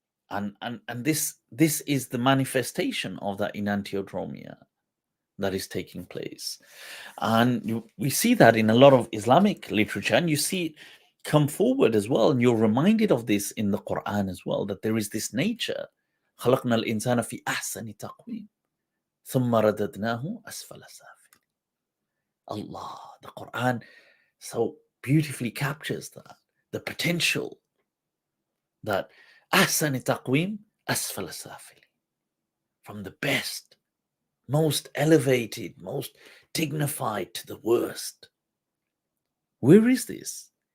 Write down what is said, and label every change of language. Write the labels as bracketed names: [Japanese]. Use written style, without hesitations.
[English] And this is the manifestation of that Enantiodromia that is taking place. And we see that in a lot of Islamic literature, and you see it come forward as well. And you're reminded of this in the Quran as well, that there is this nature. [Arabic] خلقنا الإنسان في أحسن تقويم ثم رددناه أسفل سافل. [English] Allah, the Quran so beautifully captures that, the potential that [Arabic] أحسن تقويم أسفل سافل, [English] from the best, most elevated, most dignified to the worst. Where is this?